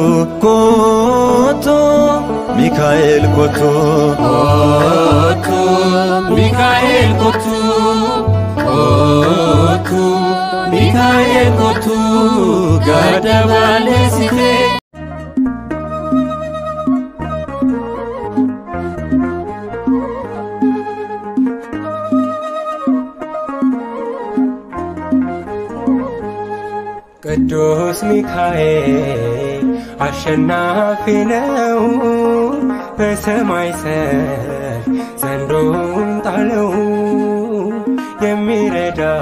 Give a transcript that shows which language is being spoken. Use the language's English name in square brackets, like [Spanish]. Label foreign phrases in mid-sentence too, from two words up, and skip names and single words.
[Oromo] Kottu Mikaa'el kottu, kottu Mikaa'el kottu, kottu Mikaa'el kottu, gadda balleessitee. [Amharic] ቅዱስ ሚካኤል አሸናፊ ነው፣ በሰማይ ሰልፍ ዘንዶን ጣለው። የሚረዳ